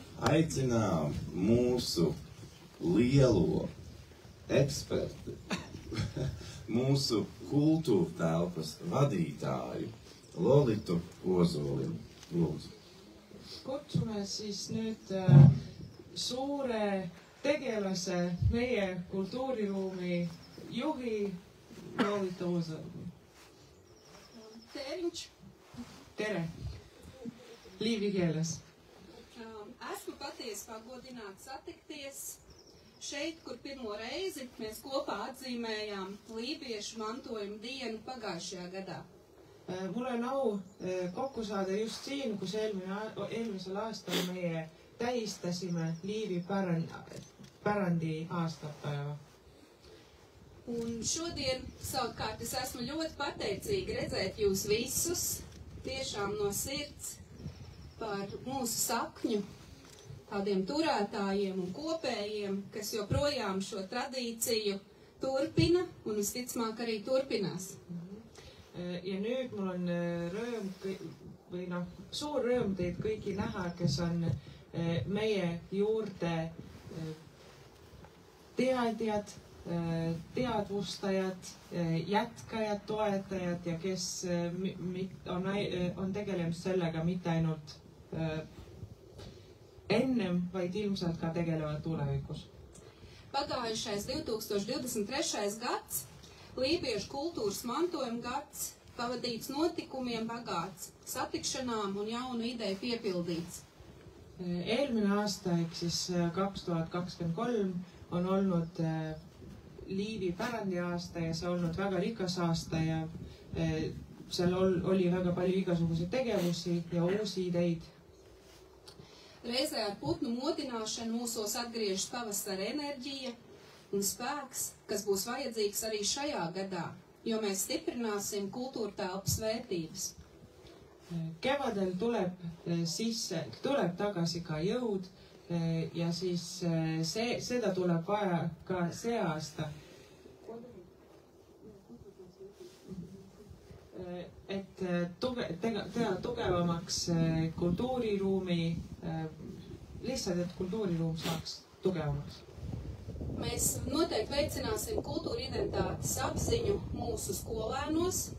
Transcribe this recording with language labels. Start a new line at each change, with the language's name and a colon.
Latvian: Aicinām mūsu lielo eksperti, mūsu kultūra telpas vadītāju Lolitu Ozoliņu. Lūdzu.
Estonian: Kutsume siis nüüd suure tegelase, meie kultuuriruumi juhi Lolitu Ozoliņu.
Livonian: Tēriņš.
Estonian: Tere! Līvi keeles.
Latvian: Esmu patiesi pagodināts satikties šeit, kur pirmo reizi mēs kopā atzīmējām lībiešu mantojumu dienu pagājušajā gadā.
Estonian: Mul on au kokku saada just siin, kus eelmisel aastal meie tähistasime Liivi pärandi aastapäeva.
Latvian: Un šodien savukārt es esmu ļoti pateicīga redzēt jūs visus tiešām no sirds par mūsu sakņu tādiem turētājiem un kopējiem, kas joprojām šo tradīciju turpina un visticamāk arī turpinās.
Estonian: Ja nüüd mul on rõõm või suur rõõm teid kõiki näha, kes on meie juurde teadjad, teadvustajad, jätkajad, toetajad ja kes on tegelenud sellega mitte ainult ennem, vaid ilmselt ka tegelevad tulevikus.
Latvian: Pagājušais 2023. gads, lībiešu kultūras mantojuma gads, pavadīts notikumiem bagāts, satikšanām un jaunu ideju piepildīts.
Estonian: Eelmine aasta, ehk siis 2023, on olnud Liivi pärandi aasta ja see on olnud väga rikas aasta ja seal oli väga palju igasuguseid tegevusi ja uusi ideid.
Latvian: Reizē ar putnu modināšanu mūsos atgriežas pavasara enerģija un spēks, kas būs vajadzīgs arī šajā gadā, jo mēs stiprināsim kultūra telpas vērtības.
Estonian: Kevadel tuleb tagasi ka jõud ja siis seda tuleb vaja ka see aasta. Et teha tugevamaks kultuuriruumi, lihtsalt, et kultuuriruum saaks tugevamaks.
Latvian: Mēs noteikti veicināsim kultūra identitātes apziņu mūsu skolēnos.